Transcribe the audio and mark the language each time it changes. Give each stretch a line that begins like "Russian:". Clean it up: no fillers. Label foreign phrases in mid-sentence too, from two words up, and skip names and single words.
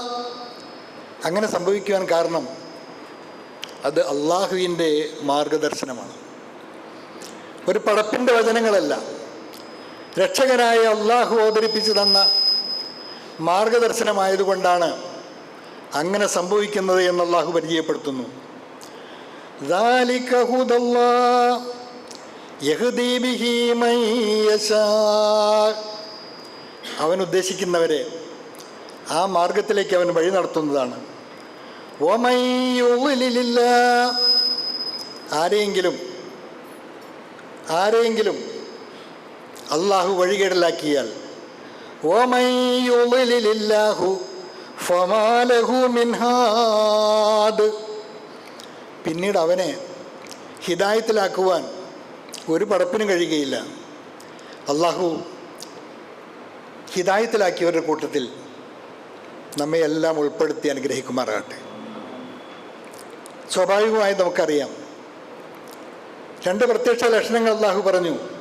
Malayalam: അങ്ങനെ സംഭവിക്കുവാൻ കാരണം അത് അള്ളാഹുവിൻ്റെ മാർഗദർശനമാണ്. ഒരു പടപ്പിൻ്റെ വചനങ്ങളല്ല, രക്ഷകനായ അള്ളാഹു അവതരിപ്പിച്ചു തന്ന മാർഗദർശനമായതുകൊണ്ടാണ് അങ്ങനെ സംഭവിക്കുന്നത് എന്ന് അള്ളാഹു പരിചയപ്പെടുത്തുന്നു.
Arabic: ذَلِكَ هُدَى اللَّهِ يَهْدِي بِهِ مَن يَشَاءُ.
Malayalam: അവൻ ഉദ്ദേശിക്കുന്നവരെ ആ മാർഗത്തിലേക്ക് അവൻ വഴി നടത്തുന്നതാണ്.
Arabic: وَمَن يُضْلِلِ اللَّهُ.
Malayalam: ആരെയെങ്കിലും അള്ളാഹു വഴികേടിലാക്കിയാൽ
Arabic: وَمَن يُضْلِلِ اللَّهُ فَمَا لَهُ مِنْ هَادٍ.
Malayalam: പിന്നീട് അവനെ ഹിദായത്തിലാക്കുവാൻ ഒരു പടപ്പിനും കഴിയുകയില്ല. അള്ളാഹു ഹിദായത്തിലാക്കിയവരുടെ കൂട്ടത്തിൽ നമ്മെ എല്ലാം ഉൾപ്പെടുത്തി അനുഗ്രഹിക്കുമാറാകട്ടെ. സ്വാഭാവികമായി നമുക്കറിയാം, രണ്ട് പ്രത്യക്ഷ ലക്ഷണങ്ങൾ അള്ളാഹു പറഞ്ഞു.